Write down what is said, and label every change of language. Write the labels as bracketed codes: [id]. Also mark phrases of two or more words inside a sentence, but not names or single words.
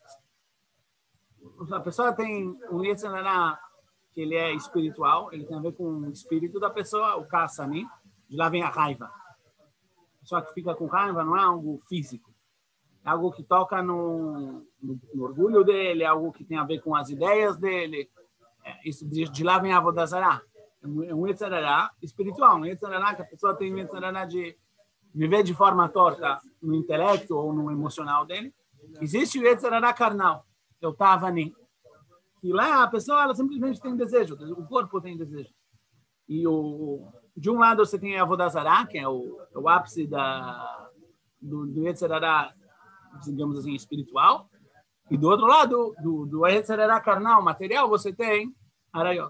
[pt] A pessoa tem um [he] יצר הרע [pt] que ele é espiritual, ele tem a ver com o espírito da pessoa, o Kassani, de lá vem a raiva. A pessoa que fica com raiva não é algo físico. É algo que toca no orgulho dele, é algo que tem a ver com as ideias dele. Isso de lá vem a [he] עבודה זרה. [pt] É um [he] יצר הרע [pt] espiritual, um [he] יצר הרע [pt] que a pessoa tem um [he] יצר הרע [pt] de viver de forma torta no intelecto ou no emocional dele. Existe o [he] יצר הרע [pt] carnal, que é o Tavani. E lá a pessoa ela simplesmente tem desejo, o corpo tem desejo. E de um lado você tem a [he] עבודה זרה, [pt] que é o ápice do [he] יצר הרע, [pt] digamos assim, espiritual, e do outro lado, do [he] יצר הרע [pt] carnal, material, você tem Arayot.